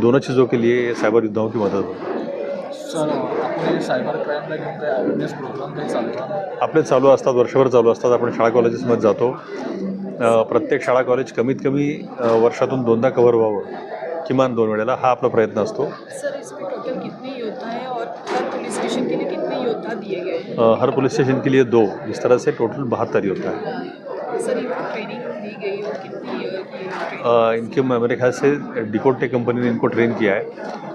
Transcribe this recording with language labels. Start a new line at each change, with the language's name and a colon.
Hindi: इन दोनों चीज़ों के लिए साइबर योद्धाओं की मदद होगी।
Marathi: सर, आपले सायबर क्राईमला घेऊन काही अवेअरनेस प्रोग्राम काही चालू आहे? आपले चालू असतात, वर्षभर चालू असतात. आपण शाळा कॉलेजेसमध्ये जातो. प्रत्येक शाळा कॉलेज कमीत कमी वर्षातून 2दा कव्हर व्हावं, किमान 2 वेळेला, हा आपला प्रयत्न असतो.
Hindi: सर, इसमें टोटल कितने योद्धा हैं और हर पुलिस स्टेशन के लिए कितने योद्धा दिए गए हैं? हर पुलिस स्टेशन के लिए 2, इस तरह से टोटल 72 योद्धा है। सर, इनको ट्रेनिंग दी गई और कितनी की इनके मेरे ख्याल से डिकोड टेक कंपनी ने इनको ट्रेन किया है।